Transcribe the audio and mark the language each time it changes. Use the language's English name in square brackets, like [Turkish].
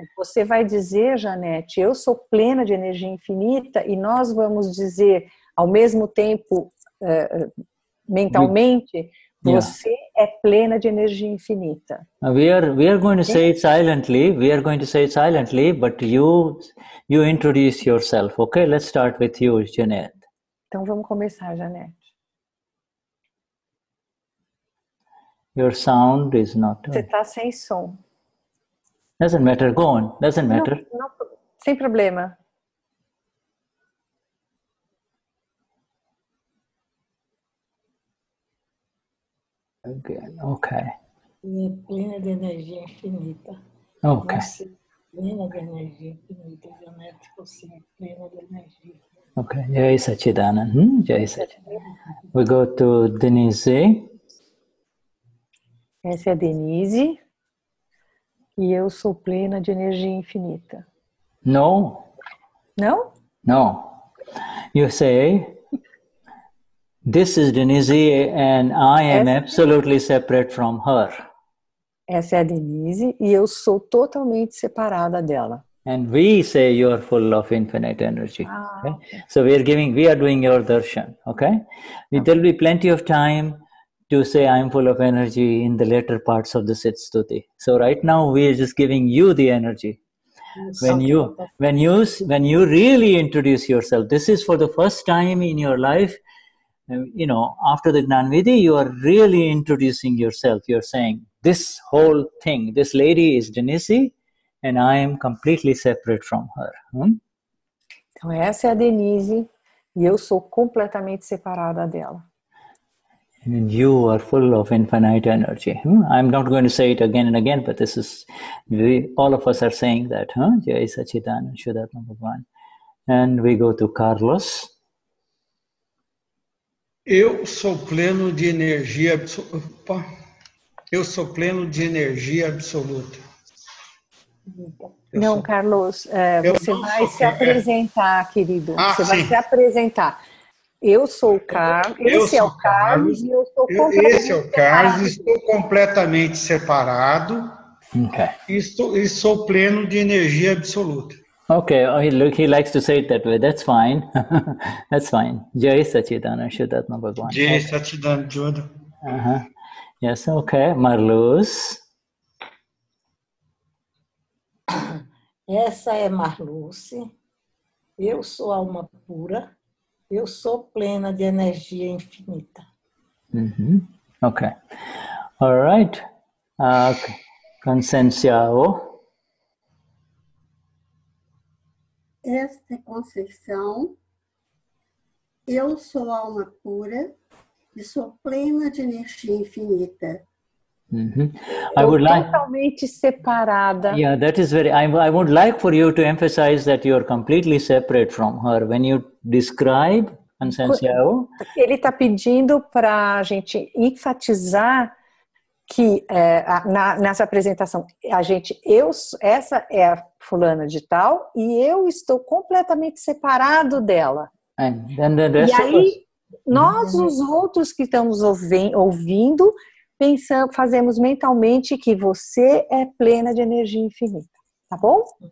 [Portuguese] Você vai dizer, Janete, eu sou plena de energia infinita, e nós vamos dizer, ao mesmo tempo, mentalmente, você é plena de energia infinita. [English] We are going to say it silently. We are going to say it silently, but you introduce yourself, okay? Let's start with you, Janet. [Portuguese] Então vamos começar, Janete. [English] Your sound is not... [Portuguese] Você está sem som. [English] Doesn't matter, go on. Doesn't matter. [Portuguese] Não, sem problema. [English] Okay. [Portuguese] Plena de energia infinita. [English] Okay. [Portuguese] Você, plena de energia infinita. Janete, você é plena de energia. [English] Okay. Jai Sachidanand. Jai Sachidanand. We go to Denize. [Portuguese] Essa é a Denize. E eu sou plena de energia infinita. [English] No. [Portuguese] Não? [English] No. You say, this is Denize and I am absolutely separate from her. Essa é a Denize e eu sou totalmente separada dela. And we say you are full of infinite energy. Okay? So we are doing your darshan. Okay? There will be plenty of time to say I am full of energy in the later parts of the Siddha Stuti. So right now we are just giving you the energy. When you really introduce yourself, this is for the first time in your life, you know, after the Gnanvidhi, you are really introducing yourself. You're saying, this whole thing, this lady is Denize, and I am completely separate from her. [Portuguese] Então essa é a Denize e eu sou completamente separada dela. [English] And you are full of infinite energy. I'm not going to say it again and again, but this is, all of us are saying that. Jai Sachidanand, Vishuddhatma Bhagwan. And we go to Carlos. [Portuguese] Eu sou pleno de energia absoluta. Eu sou pleno de energia absoluta. Não, Carlos, você vai se apresentar, querido. Você vai se apresentar. Eu sou o Carlos, esse é o Carlos e eu sou completamente Esse é o Carlos, estou completamente separado e sou pleno de energia absoluta. [English] Okay, he likes to say it that way. That's fine. That's fine. Jai Sachidanand, Vishuddhatma Bhagwan. Jai Sachidanand, Shuddha. Yes, okay. Marluz. [Portuguese] Essa é Marluce. Eu sou alma pura. Eu sou plena de energia infinita. [English] Okay. All right. Conscienciao. [Portuguese] Esta é Conceição. Eu sou alma pura e sou plena de energia infinita. [English] I would like [Portuguese] totalmente separada. [English] Yeah, that is very. I would like for you to emphasize that you are completely separate from her when you describe Conscienciao. [Portuguese] Ele está pedindo para a gente enfatizar que nessa apresentação essa é a fulana de tal e eu estou completamente separado dela. [English] And then the rest [Portuguese] E aí nós os outros que estamos ouvindo fazemos mentalmente que você é plena de energia infinita, tá bom?